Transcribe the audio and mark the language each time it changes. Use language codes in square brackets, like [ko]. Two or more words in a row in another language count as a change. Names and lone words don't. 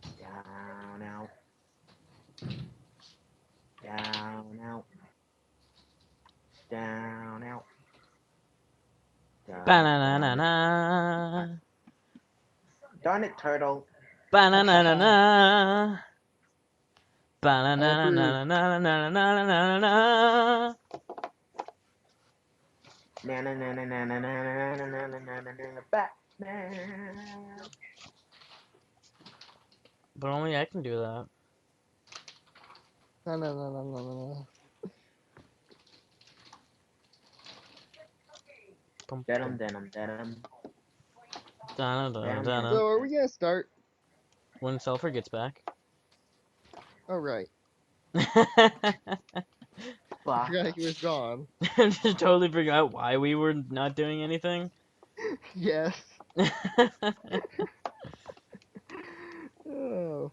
[en] Down, out. Down, out. Down, out. Down. Ba-na-na-na-na. Darn it, turtle. Ba-na-na-na-na. I approve. Ba-na-na-na-na-na-na-na-na-na-na. Na na na na na na na na na na na na na Batman. But only I can do that. No, no, no, no, no, no. Bum, Denim, bum. denim, denim. Denim, Da-na-da-na-na. So, denim, are denim. we gonna start? When Selfie gets back. Oh, right. I Fuck. forgot he was gone. I just totally forgot why we were not doing anything. Yes. Oh.